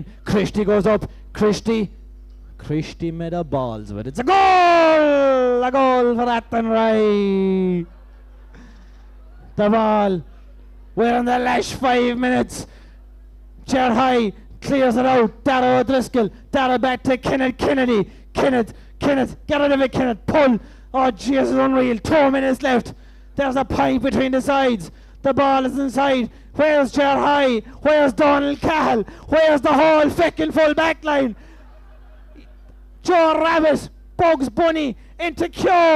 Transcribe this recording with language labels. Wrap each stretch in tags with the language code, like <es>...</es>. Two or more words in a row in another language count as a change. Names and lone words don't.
<en>Christie goes up. Christie made a balls with it. It's a goal! A goal for Athenry. The ball. We're in the last 5 minutes. Chair high clears it out. Dara O'Driscoll. Dara back to Kenneth Kennedy. Kenneth, get rid of it, Kenneth. Pull. Oh, Jesus, unreal. 2 minutes left. There's a pipe between the sides. The ball is inside. Where's Chair High? Where's Donald Cahill? Where's the whole feckin' full back line? Joe Rabbit, Bugs Bunny, into Keogh.</en>